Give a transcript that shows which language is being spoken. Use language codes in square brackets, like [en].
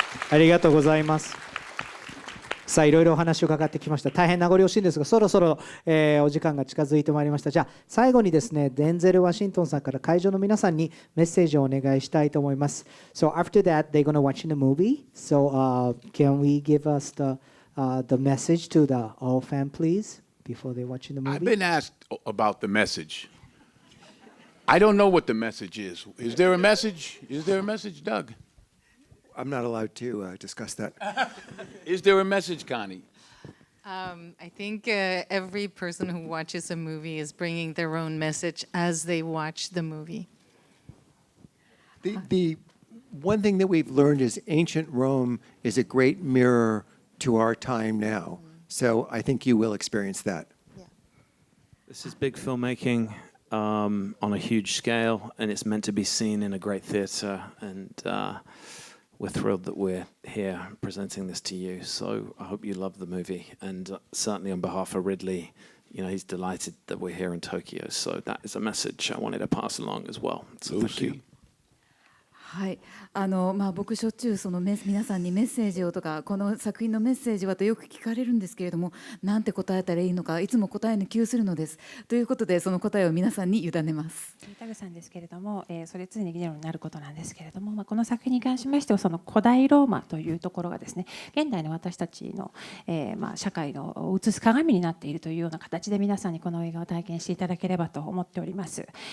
[ja] ありがとうございます。さあいろいろお話を伺ってきました。大変名残惜しいんですが、そろそろ、お時間が近づいてまいりました。じゃあ最後にですね、デンゼル・ワシントンさんから会場の皆さんにメッセージをお願いしたいと思います。 [en] So after that, they're going to watch the movie. So can we give us the message to the all fan, please, before they watch the movie? I've been asked about the message. I don't know what the message is. Is there a message? Is there a message, Doug? I'm not allowed to discuss that. Is there a message, Connie? I think every person who watches a movie is bringing their own message as they watch the movie. The one thing that we've learned is ancient Rome is a great mirror to our time now. So I think you will experience that. This is big filmmaking on a huge scale, and it's meant to be seen in a great theatre. And we're thrilled that we're here presenting this to you. So I hope you love the movie. And certainly on behalf of Ridley, he's delighted that we're here in Tokyo. So that is a message I wanted to pass along as well. So thank you. [ja] はい、僕しょっちゅう皆さんにメッセージをとかこの作品のメッセージはとよく聞かれるんですけれども、なんて答えたらいいのかいつも答えに窮するのです。ということでその答えを皆さんに委ねます。タグさんですけれども、それ常に議論になることなんですけれども、この作品に関しましてはその古代ローマというところがですね、現代の私たちの、社会の映す鏡になっているというような形で皆さんにこの映画を体験していただければと思っております。